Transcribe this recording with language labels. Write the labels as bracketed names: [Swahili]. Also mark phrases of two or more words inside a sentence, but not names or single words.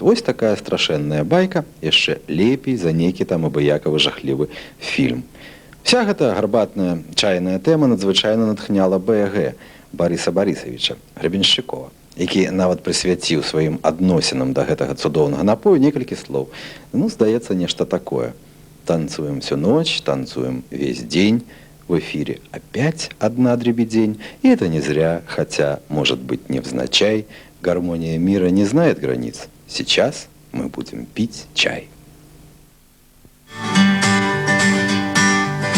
[Belarusian] Вось такая страшэнная байка, яшчэ лепей за нейкі там абыякавы жахлівы фільм. Вся гэта гарбатная чайная тэма надзвычайна натхняла БГ Барыса Барысавіча Гребеншчыкова, які нават прысвяціў сваім адносінам да гэтага цудоўнага напою некалькі слоў. Ну, здаецца, нешта такое. [Russian] Танцуем всю ночь, танцуем весь день. В эфире опять одна дребедень, и это не зря, хотя, может быть, невзначай, гармония мира не знает границ. Сейчас мы будем пить чай.